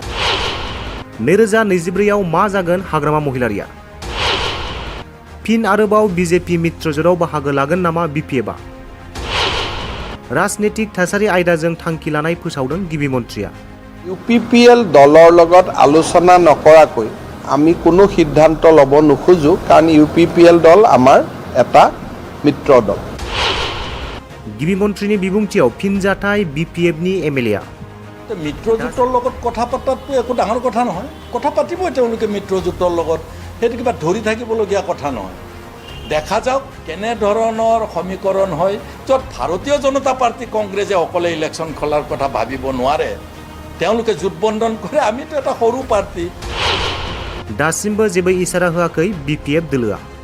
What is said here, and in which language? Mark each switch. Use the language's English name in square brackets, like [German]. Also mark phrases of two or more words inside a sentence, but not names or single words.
[Bodo] 2024आव मा जागोन हाग्रामा महिलारिया? फिन आरोबाव बीजेपी मित्रजोराव बाहागो लागोन नामा बीपीएफआ? राजनीतिक थासारि आयदाजों थांखि लानाय फोसावदों गिबि मन्थ्रिया। [Assamese] UPPL দলৰ লগত আলোচনা নকৰাকৈ আমি কোনো সিদ্ধান্ত ল'ব নোখোজো কাৰণ UPPL দল আমাৰ এটা মিত্ৰ দল। [Bodo] गिबि मन्थ्रिनि बिबुंथियाव फिनजाथाय बीपीएफनि एमएलएआ। [Assamese] মিত্ৰজোঁটৰ লগত কথা পতাটো একো ডাঙৰ কথা নহয়, কথা পাতিবই তেওঁলোকে মিত্ৰজোঁটৰ লগত, সেইটো কিবা ধৰি থাকিবলগীয়া কথা নহয়। দেখা যাওক কেনেধৰণৰ সমীকৰণ হয় য'ত ভাৰতীয় জনতা পাৰ্টি কংগ্ৰেছে অকলে ইলেকশ্যন খোলাৰ কথা ভাবিব নোৱাৰে, তেওঁলোকে জোটবন্ধন কৰে, আমিতো এটা সৰু পাৰ্টি। [Bodo] दासिमबो जेबो इसारा होआखै बीपीएफ दोलोआ।